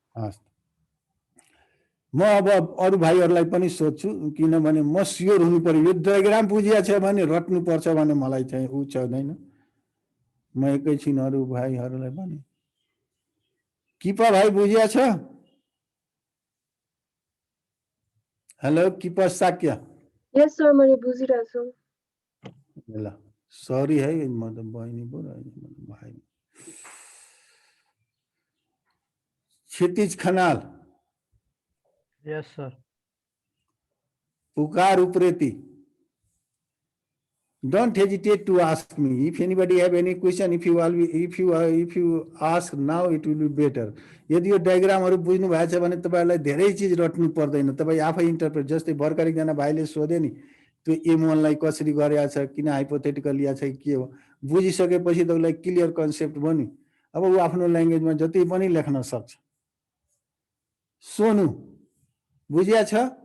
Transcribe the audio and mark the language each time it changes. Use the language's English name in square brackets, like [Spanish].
[Nepali] हस् म अब अरू भाइहरूलाई पनि सोध्छु किनभने म स्योर हुनु पर्यो यो डायग्राम बुझिया छ भने रट्नुपर्छ भने मलाई चाहिँ ऊ छैन म एकैछिन अरू भाइहरूलाई पनि किपा भाइ बुझिया छ हेलो किपा साक्य यस सर मैले बुझिरहेको छु ल सरी है म त बहिनी पो भाइ क्षितिज Khanal [English] Yes, sir. [Nepali] Pukar Upreti [English] don't hesitate to ask me if anybody have any question if you ask now it will be better [Nepali] यदि यो डायग्रामहरु बुझ्नु भएको छ भने तपाईहरुलाई धेरै चीज रट्नु पर्दैन तपाई आफै इन्टरप्रेट जस्तै भर्खर एकजना भाइले सोधे नि त्यो M1 लाई कसरी गरेको छ किन हाइपोथेटिकल लिया छ के हो बुझिसकेपछि तपाईलाई क्लियर कन्सेप्ट भयो नि अब उ आफ्नो ल्याङ्ग्वेजमा जति पनि लेख्न सक्छ सोनु बुझिया छ